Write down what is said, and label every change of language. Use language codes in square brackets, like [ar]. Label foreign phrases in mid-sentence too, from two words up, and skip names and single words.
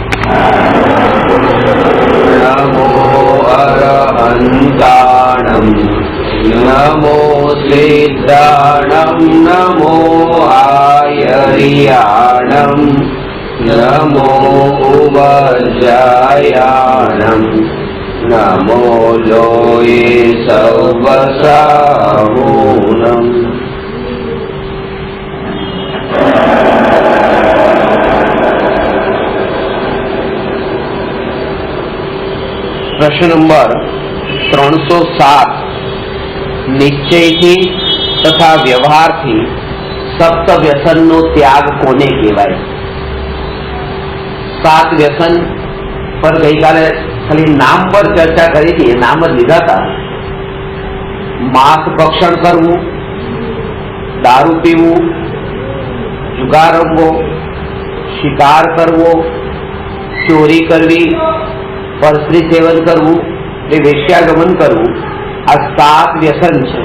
[pra] नमो अरहन्ताणं नमो सिद्धाणं नमो आयर्याणं नमो वज्रायाणं नमो लोये सर्वसाहूनम्। [gu] પ્રશ્ન નંબર 307 निश्चयથી તથા વ્યવહારથી સપ્ત વ્યસનનો ત્યાગ કોને કહેવાય? 7 વ્યસન પર ગઈકાલે ખાલી નામ પર ચર્ચા કરી હતી, નામ જ લીધા હતા. માંસ ભક્ષણ કરવું, દારૂ પીવું, જુગાર રમવો, શિકાર કરવો, ચોરી કરવી, પરસ્ત્રી સેવન કરવું, વેશ્યાગમન કરવું, આ 7 વ્યસન છે.